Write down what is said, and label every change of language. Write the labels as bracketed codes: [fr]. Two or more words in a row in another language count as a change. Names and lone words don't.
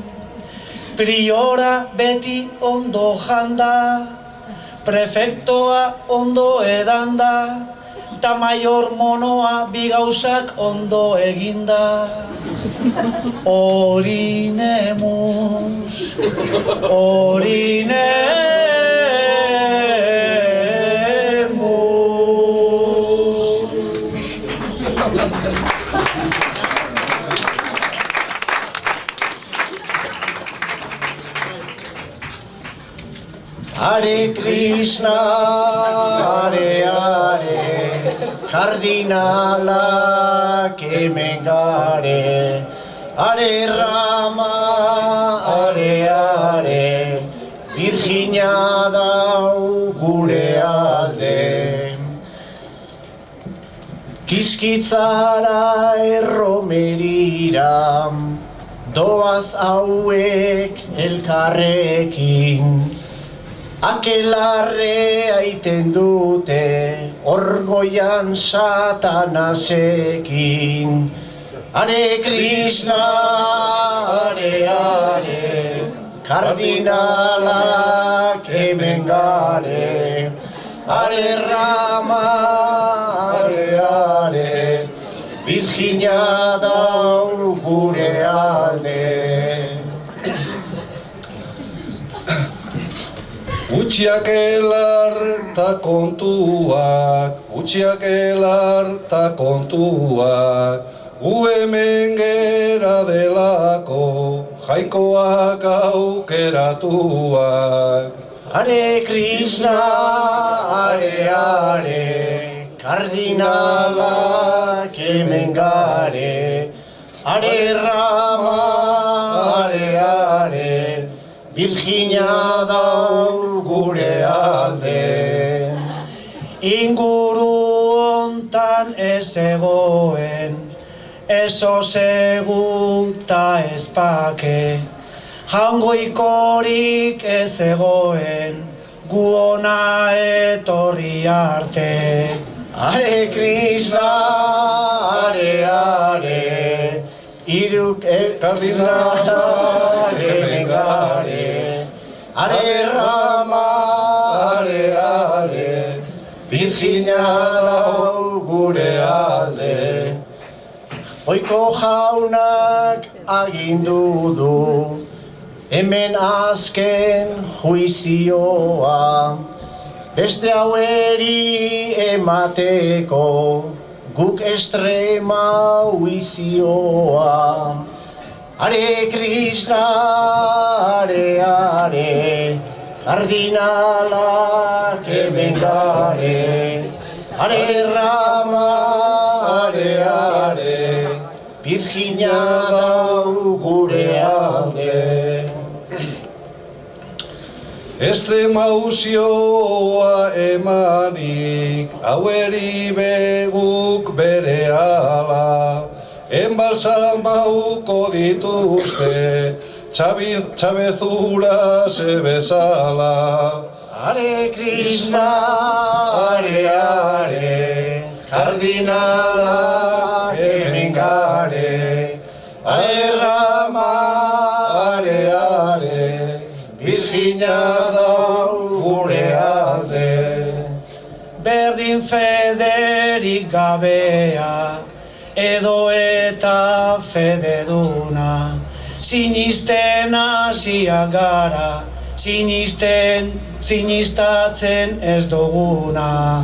[eu] Priora beti ondo janda, prefektoa ondo edanda, eta maior monoa bi gauzak ondo eginda. [la] Orinemus, orinemus. [sa] Hare Krishna, Hare Hare, [eu] kardinalak hemen gare. [sa] Hare Rama, Hare Hare, [eu] Virginia dau gure alde. Kiskitzara erromerira, doaz hauek elkarrekin. Akelarre aiten dute orgoian satanasekin. [sa] Hare Krishna, Hare Hare, [eu] kardinalak hemen gare. [sa] Hare Rama, Hare Hare, [eu] Virginia dau gure alde. Utxiak elar ta kontuak, utxiak elar ta kontuak, gu hemen gera delako, jainkoak aukeratuak. [sa] Are Krishna, are, [eu] kardinalak hemen gare, [sa] are Rama, are, [eu] Virginia dau gure alde. Inguru hontan ez egoen, ez osegu ta ez pake, jangoikorik ez egoen, gu ona etorri arte. [sa] Are Krishna, are, [eu] iruk kardinalak hemen gare, [sa] are Rama, are, [eu] Virginia dau gure alde. Oiko jaunak agindu du, hemen azken juizioa, beste haueri emateko, guk estrema huizioa. [sa] Are Krishna, are, [eu] kardinalak hemen gare, [sa] are Rama, are, [eu] Virginia dau gure alde. Estremauzioa emanik, haueri beguk bere ala, enbalsamauko dituzte, txabezura ze bezala. [sa] Are Krishna, are, [eu] kardinalak hemen gare, [sa] are Rama, are, [eu] Virginia dau gure alde. Berdin federik gabea, edo eta fededuna, sinisten hasiak gara, sinistatzen ez duguna.